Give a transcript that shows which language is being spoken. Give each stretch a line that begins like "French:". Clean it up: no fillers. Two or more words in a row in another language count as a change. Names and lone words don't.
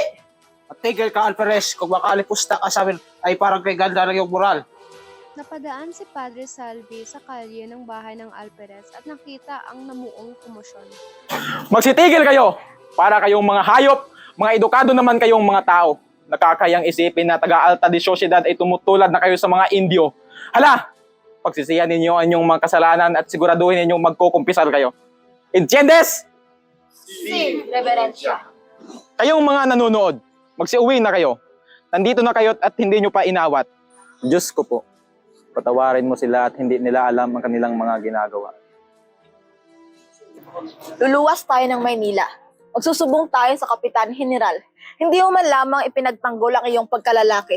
Filipino: At tigil ka, Alvarez, kung makalipusta ka sa amin, ay parang kay ganda ng iyong moral. Napadaan si Padre Salvi sa kalye ng bahay ng Alperez at nakita ang namuong komosyon. Magsitigil kayo! Para kayong mga hayop, mga edukado naman kayong mga tao. Nakakayang isipin na taga-
Spanish: alta de Sociedad
Filipino: ay tumutulad na kayo sa mga Indio. Hala! Pagsisihan ninyo ang inyong mga kasalanan at siguraduhin ninyong magkukumpisal kayo.
Spanish: Entiendes? Si, Reverencia.
Filipino: Kayong mga nanonood, magsiuwi na kayo. Nandito na kayo at hindi nyo pa inawat. Diyos ko po, patawarin mo sila at hindi nila alam ang kanilang mga ginagawa. Luluwas tayo ng Maynila. Magsusubong tayo sa Kapitan General. Hindi mo man lamang ipinagtanggol ang iyong pagkalalaki.